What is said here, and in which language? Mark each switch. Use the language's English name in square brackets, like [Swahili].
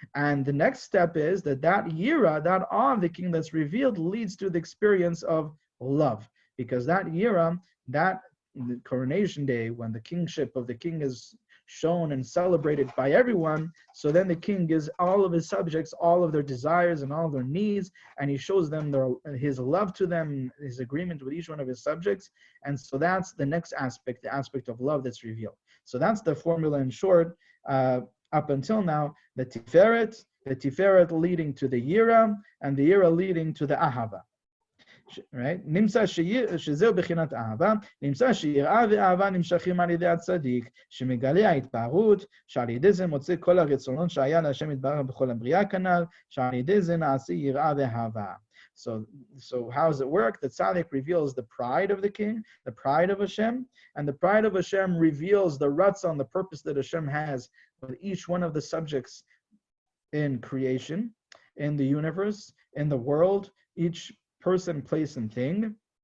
[English] And the next step is that yira, that awe of the king that's revealed, leads to the experience of love, because that yira, that the coronation day, when the kingship of the king is shown and celebrated by everyone, so then the king gives all of his subjects all of their desires and all of their needs, and he shows them his love to them, his agreement with each one of his subjects. And so that's the next aspect, the aspect of love that's revealed. So that's the formula in short. Up until now, the tiferet leading to the yira, and the yira leading to the ahava. Right? [Hebrew] נמצא שזהו בחינת אהבה, נמצא שיראה ואהבה נמשכים על ידי הצדיק, שמגלה ההתפארות, שעל ידי זה מוצא כל הרצונות שהיה להשם יתברך בכל הבריאה כנ"ל, שעל ידי זה נעשה יראה ואהבה. [English] So how does it work? The tzaddik reveals the pride of the king, the pride of Hashem, and the pride of Hashem reveals the ratzon, the purpose that Hashem has with each one of the subjects in creation, in the universe, in the world, each person, place, and thing.